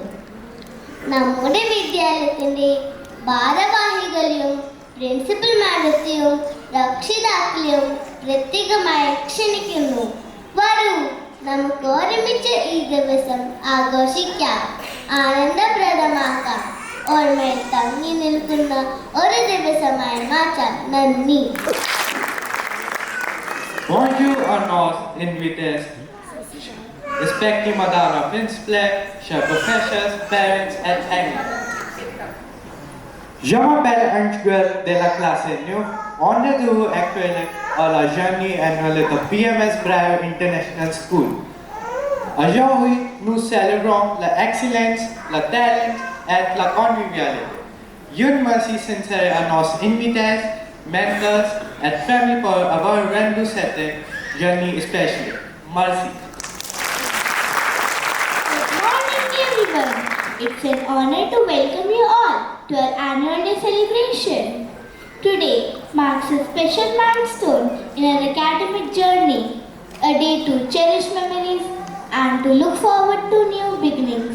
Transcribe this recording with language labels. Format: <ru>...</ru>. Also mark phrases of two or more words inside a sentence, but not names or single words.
<ml>നമ്മുടെ വിദ്യാലയത്തിൻ്റെ ഭാരവാഹികളെയും</ml> <en>principal madam</en> <ml>രക്ഷിതാക്കളെയും പ്രത്യേകമായി ക്ഷണിക്കുന്നു. വരൂ, നമുക്ക് ഒരുമിച്ച് ഈ ദിവസം ആഘോഷിക്കാം, ആനന്ദപ്രദമാക്കാം, ഓർമ്മയിൽ തങ്ങി നിൽക്കുന്ന ഒരു ദിവസമായി മാറ്റാം. നന്ദി.</ml> <fr>Bonjour à nos invités, respectez madame la principale, chers professeurs, parents and amis. Je m'appelle Anshul de la classe New. On est heureux actuellement à la journée annuelle de PMS Braille International School. Aujourd'hui, nous célébrons l'excellence, le talent et la convivialité. Une merci sincère à nos invités, mentors et familles pour avoir rendu cette journée spéciale. Merci.</fr> <en>Good morning, everyone. It's an honor to welcome you all to our annual day celebration. Today marks a special milestone in our academic journey, a day to cherish memories and to look forward to new beginnings.</en>